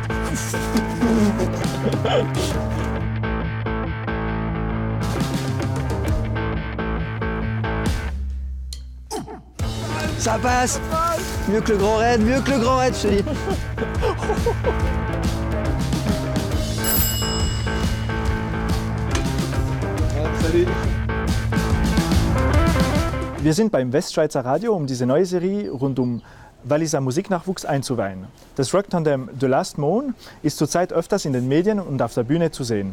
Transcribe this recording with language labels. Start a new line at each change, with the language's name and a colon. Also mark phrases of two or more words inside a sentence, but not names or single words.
French: Ça passe. Mieux que le Grand Raid, je te dis.
German: Wir sind beim Westschweizer Radio, um diese neue Serie rund Walliser Musiknachwuchs einzuweihen. Das Rock-Tandem The Last Moon ist zurzeit öfters in den Medien und auf der Bühne zu sehen.